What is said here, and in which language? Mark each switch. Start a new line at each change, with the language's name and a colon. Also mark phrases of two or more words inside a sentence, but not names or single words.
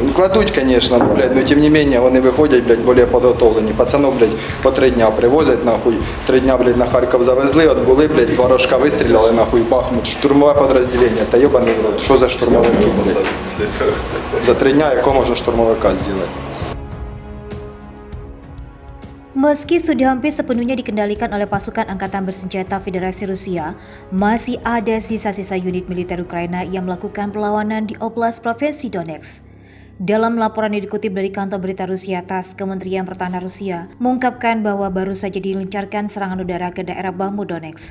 Ukrainian: Кладуть, звісно, блядь, но тим не менше вони виходять, блядь, більш підготовлені. Пацанов, блядь, по 3 дня привозять, нахуй. 3 дня, блядь, на Харків завезли, от були, блядь, 2 рожка вистріляли, нахуй, Бахмут, штурмове підрозділення. Та йобаний в рот, що за штурмовики, блядь? За 3 дня якого можна штурмовика зробити?
Indonesian: Meski sudah hampir sepenuhnya dikendalikan oleh pasukan angkatan bersenjata Federasi Rusia, masih ada sisa-sisa unit militer Ukraina yang melakukan perlawanan di Oblast Provinsi Donetsk. Dalam laporan yang dikutip dari kantor berita Rusia TASS, Kementerian Pertahanan Rusia mengungkapkan bahwa baru saja dilancarkan serangan udara ke daerah Bakhmut Donetsk.